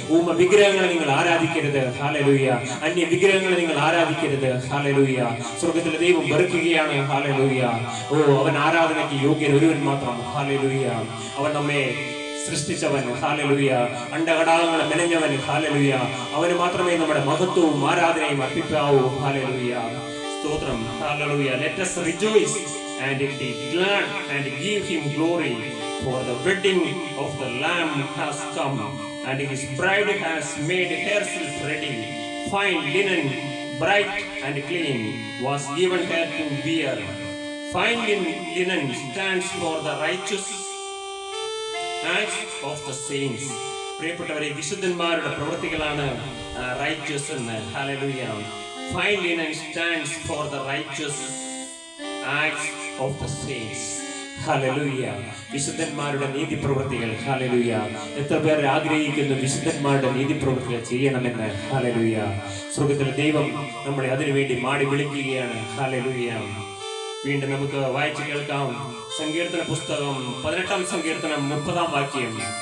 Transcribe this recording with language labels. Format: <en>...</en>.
<ml>ഊമ വിഗ്രഹങ്ങളെ നിങ്ങൾ ആരാധിക്കരുത്. ഹല്ലേലൂയ. അന്യ വിഗ്രഹങ്ങളെ നിങ്ങൾ ആരാധിക്കരുത്. ഹല്ലേലൂയ. സ്വർഗ്ഗത്തിലെ ദൈവം വെറുക്കുകയാണ്. ഹല്ലേലൂയ. ഓ, അവൻ ആരാധനയ്ക്ക് യോഗ്യൻ ഒരുവൻ മാത്രം. ഹല്ലേലൂയ. അവൻ നമ്മെ സൃഷ്ടിച്ചവൻ. ഹല്ലേലൂയ. അണ്ടകടാകങ്ങളെ മെനഞ്ഞവൻ. ഹല്ലേലൂയ. അവന് മാത്രമേ നമ്മുടെ മഹത്വവും ആരാധനയും അർപ്പിക്കാവൂ. ഹല്ലേലൂയ. സ്തോത്രം. Hallelujah.</ml> <en>Let us rejoice and be glad and give him glory, for the wedding of the Lamb has come, and his bride has made herself ready. Fine linen, bright and clean, was given her to wear. Fine linen stands for the righteous acts of the saints.</en> <ml>പ്രിയപ്പെട്ടവരെ, വിശുദ്ധന്മാരുടെ പ്രവൃത്തികളാണ് righteous എന്ന്. Hallelujah.</ml> <en>Fine linen stands for the righteous acts of the saints.</en> <ml>Hallelujah. വിശുദ്ധന്മാരുടെ നീതി പ്രവൃത്തികൾ. Hallelujah. എത്ര പേർ ആഗ്രഹിക്കുന്നു വിശുദ്ധന്മാരുടെ നീതി പ്രവൃത്തികൾ ചെയ്യണമെന്ന്? ഹല്ലേലൂയ. സ്വർഗ്ഗത്തിലെ ദൈവം നമ്മളെ അതിനുവേണ്ടി മാടി വിളിക്കുകയാണ്. ഹല്ലേലൂയ. വീണ്ടും നമുക്ക് വായിച്ചു കേൾക്കാം. സങ്കീർത്തന പുസ്തകം 18-ാം സങ്കീർത്തനം 30-ാം വാക്യം.</ml>